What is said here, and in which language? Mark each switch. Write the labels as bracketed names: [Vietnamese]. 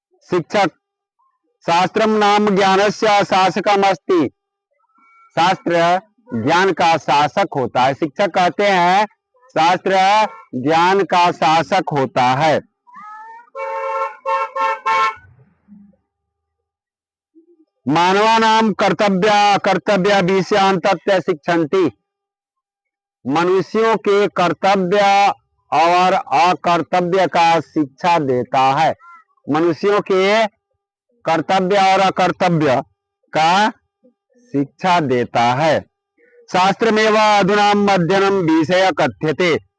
[Sanskrit] शिक्षक, शास्त्रम नाम ज्ञानस्य शासकम अस्ति। [Hindi] शास्त्र ज्ञान का शासक होता है। शिक्षक कहते हैं शास्त्र ज्ञान का शासक होता है। [Sanskrit] मानवानां कर्तव्य विषयान् तत्र शिक्षन्ति। [Hindi] मनुष्यों के कर्तव्य और अकर्तव्य का शिक्षा देता है। मनुष्यों के कर्तव्य और अकर्तव्य का शिक्षा देता है। [Sanskrit] शास्त्रमेव अधुना अध्ययनम विषय कथ्यते।